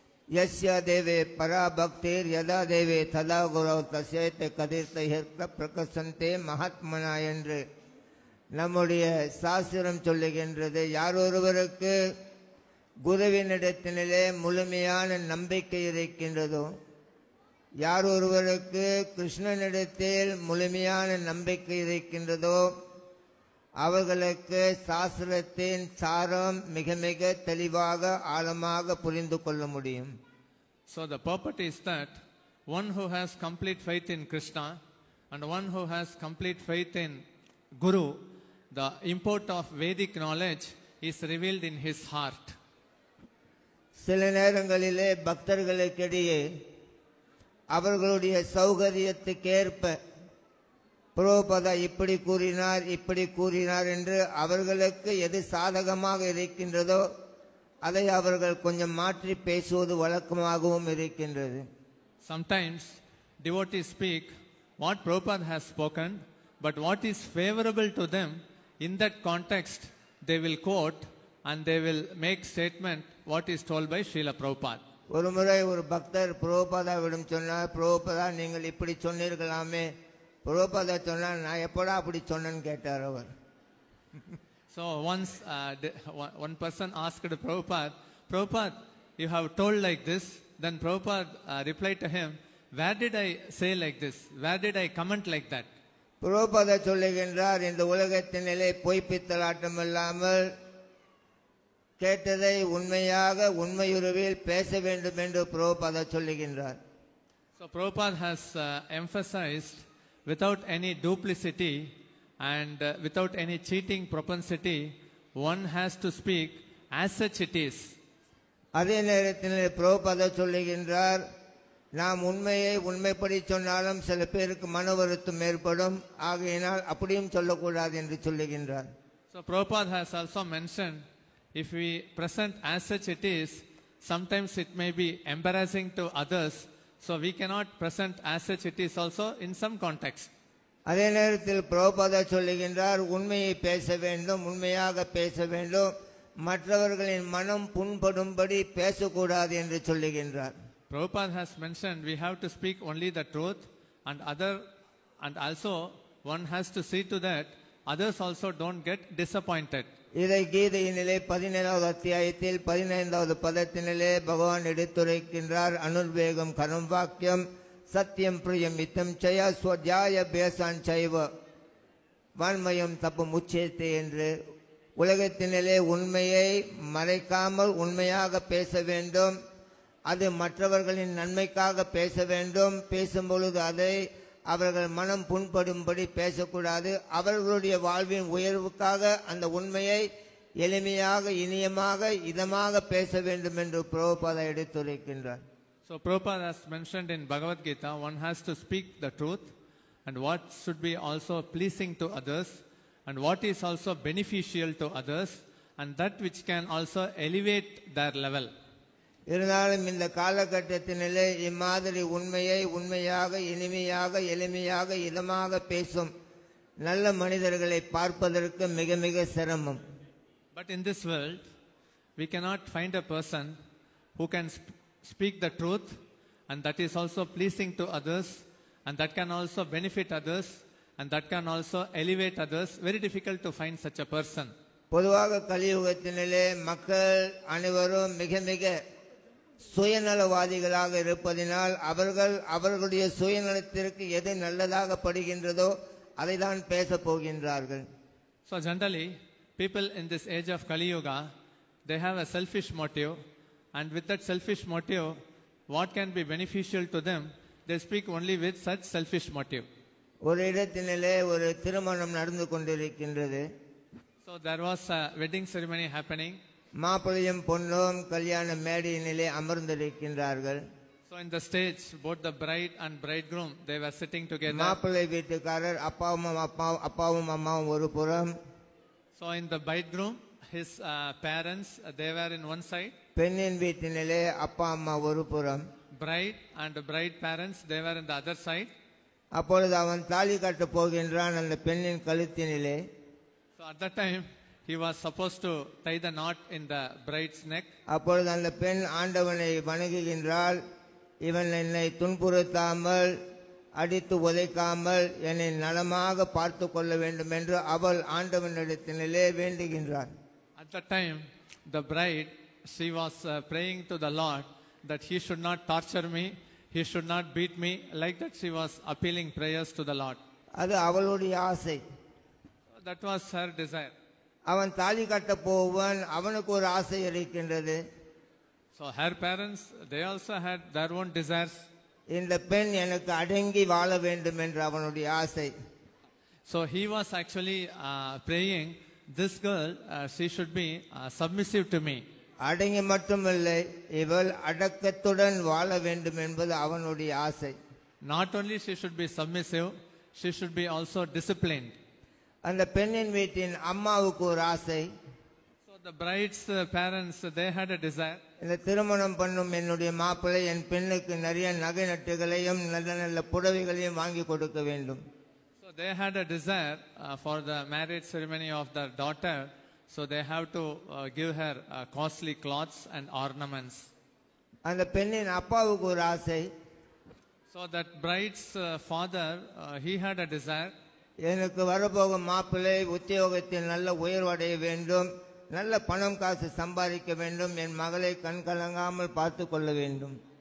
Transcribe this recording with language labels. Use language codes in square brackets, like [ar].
[sa] Yasya deve para bhaktir yada deve thada gurav tasyate kadirta hirta prakasante mahatmana [ta] என்று நம்முடைய சாஸ்திரம் சொல்லுகின்றது. யார் ஒருவருக்கு குருவினிடத்திலே முழுமையான நம்பிக்கை இருக்கின்றதோ, யார் ஒருவருக்கு கிருஷ்ணனிடத்தில் முழுமையான நம்பிக்கை இருக்கின்றதோ, அவர்களுக்கு சாஸ்திரத்தின் சாரம் மிக மிக தெளிவாக ஆழமாக புரிந்து கொள்ள முடியும். [en] So the purport is that one who has complete faith in Krishna and one who has complete faith in Guru, the import of Vedic knowledge is revealed in his heart. [ta] சில நேரங்களிலே பக்தர்களுக்கிடையே அவர்களுடைய சௌகரியத்துக்கேற்ப பிரபுபாதா இப்படி கூறினார் என்று அவர்களுக்கு எது சாதகமாக இருக்கின்றதோ அதை அவர்கள் கொஞ்சம் மாற்றி பேசுவது வழக்கமாகவும் இருக்கின்றது. [en] Sometimes devotees speak what Prabhupada has spoken, but what is favorable to them in that context they will quote and they will make statement what is told by Srila Prabhupada. [ta] ஒரு முறை ஒரு பக்தர் பிரபுபாதாவிடம் சொன்னார், பிரபுபாதா நீங்கள் இப்படி சொன்னீர்களாமே. பிரபுபாதா சொன்னார், நான் எப்படா அப்படி சொன்னேன்னு கேட்டார் அவர். [en] So once one person asked Prabhupada, Prabhupada, you have told like this. Then Prabhupada replied to him, where did I say like this? Where did I comment like that? [ta] Prabhupada சொல்லுகின்றார், இந்த உலகத்தினிலே பொய்ப்பித்தலாட்டம் இல்லாமல் கேட்டதை உண்மையாக உண்மையுருவில் பேச வேண்டும் என்று பிரபுபாதா சொல்லுகின்றார். [en] So Prabhupada has emphasized without any duplicity and without any cheating propensity, one has to speak as such it is. [ta] அதே நேரத்தில் பிரபுபாதா சொல்லுகின்றார், நாம் உண்மையை உண்மைப்படி சொன்னாலும் சில பேருக்கு மன வருத்தம் ஏற்படும், ஆகையினால் அப்படியும் சொல்லக்கூடாது என்று சொல்லுகின்றார். [en] So Prabhupada has also mentioned, if we present as such it is, sometimes it may be embarrassing to others, so we cannot present as such it is also in some context. [ta] அதே நேரத்தில் பிரபுபாதா சொல்லுகின்றார், உண்மையை பேச வேண்டும், உண்மையாக பேச வேண்டும், மற்றவர்களின் மனம் புண்படும்படி பேசக்கூடாது என்று சொல்லுகின்றார். [en] Prabhupada has mentioned we have to speak only the truth, and also one has to see to that others also don't get disappointed. [ta] இதை கீதையினிலே 17வது அத்தியாயத்தில் 15வது பதத்தினிலே பகவான் எடுத்துரைக்கின்றார். [sa] அனுர்வேகம் கரம் வாக்கியம் சத்தியம் பிரியம் மித்தம் சய ஸ்வத்யாய பேசான் சைவ வான்மயம் தப்பும் உச்சேத்தே [ta] என்று உலகத்தினிலே உண்மையை மறைக்காமல் உண்மையாக பேச வேண்டும். அது மற்றவர்களின் நன்மைக்காக பேச வேண்டும். பேசும் பொழுது அதை அவர்கள் மனம் புண்படும்படி பேசக்கூடாது. அவர்களுடைய வாழ்வின் உயர்வுக்காக அந்த உண்மையை எளிமையாக இனியமாக இதமாக பேச வேண்டும் என்று Prabhupada எடுத்துரைக்கின்றார். [en] So Prabhupada has mentioned in Bhagavad Gita, one has to speak the truth and what should be also pleasing to others and what is also beneficial to others and that which can also elevate their level. [ta] இருந்தாலும் இந்த காலகட்டத்தினிலே இம்மாதிரி உண்மையை உண்மையாக இனிமையாக எளிமையாக இதமாக பேசும் நல்ல மனிதர்களை பார்ப்பதற்கு மிக மிக சிரமம். [en] But in this world, we cannot find a person who can speak the truth and that is also pleasing to others and that can also benefit others and that can also elevate others. Very difficult to find such a person. [ta] பொதுவாக கலியுகத்தினிலே மக்கள் அனைவரும் மிக மிக சுயநலவாதிகளாக இருப்பதினால் அவர்களுடைய சுயநலத்திற்கு எது நல்லதாக படுகின்றதோ அதை தான் பேச போகின்றார்கள். [en] So generally, people in this age of Kali Yuga, they have a selfish motive, and with that selfish motive, what can be beneficial to them, they speak only with such selfish motive. [ta] ஒரு இடத்தினிலே ஒரு திருமணம் நடந்து கொண்டிருக்கின்றது. [en] So there was a wedding ceremony happening. [ta] மாப்பிள்ளையும் பொண்ணும் கல்யாண மேடையினிலே அமர்ந்திருக்கின்றார்கள். [en] So in the stage, both the bride and bridegroom, they were sitting together. [ta] மாப்பிள்ளை வீட்டுக்காரர் அப்பாவும் அம்மாவும் ஒரு புறம். [en] So in the bridegroom, his parents, they were in one side. [ta] பெண்ணின் வீட்டினிலே அப்பா அம்மா ஒரு புறம். [en] Bride and bride parents, they were in the other side. [ta] அப்பொழுது அவன் தாலி கட்ட போகின்றான் அந்த பெண்ணின் கழுத்தினிலே. [en] So at that time, he was supposed to tie the knot in the bride's neck. [ta] அப்பொழுது அந்த பெண் ஆண்டவனை வணங்குகின்றாள். இவன் என்னை துன்புறுத்தாமல் அடித்து உதைக்காமல் என்னை நலமாக பார்த்து கொள்ள வேண்டும் என்று அவள் ஆண்டவனிடத்தினிலே வேண்டுகின்றாள். [en] At that time, the bride, she was praying to the Lord that he should not torture me, he should not beat me. Like that, she was appealing prayers to the Lord. [ta] அது அவளுடைய ஆசை. [en] That was her desire. [ta] அவன் தாலி கட்ட போவன், அவனுக்கு ஒரு ஆசை இருக்கின்றது. [en] So her parents, they also had their own desires. [ta] இந்த பெண் எனக்கு அடங்கி வாழ வேண்டும் என்று அவனுடைய ஆசை. [en] So he was actually praying, this girl, she should be submissive to me. [ta] அடங்கி மட்டுமில்லை, இவள் அடக்கத்துடன் வாழ வேண்டும் என்பது அவனுடைய ஆசை. [en] Not only she should be submissive, she should be also disciplined. [ta] அந்த பெண்ணின் வீட்டின் அம்மாவுக்கு ஒரு ஆசை. [en] So the bride's parents, they had a desire. [ta] இந்த திருமணம் பண்ணும் என்னுடைய மாப்பிள்ளை என் பெண்ணுக்கு நிறைய நகை நட்டுகளையும் நல்ல நல்ல புடவைகளையும் வாங்கி கொடுக்க வேண்டும். [en] So they had a desire for the marriage ceremony of their daughter. So they have to give her costly clothes and ornaments. [ta] அந்த பெண்ணின் அப்பாவுக்கு ஒரு ஆசை. [en] So that bride's father, he had a desire. [ta] எனக்கு வரப்போகும் மாப்பிள்ளை உத்தியோகத்தில் நல்ல உயர்வடைய வேண்டும், நல்ல பணம் காசு சம்பாதிக்க வேண்டும், என் மகளை கண்கலங்காமல் பார்த்து கொள்ள வேண்டும்.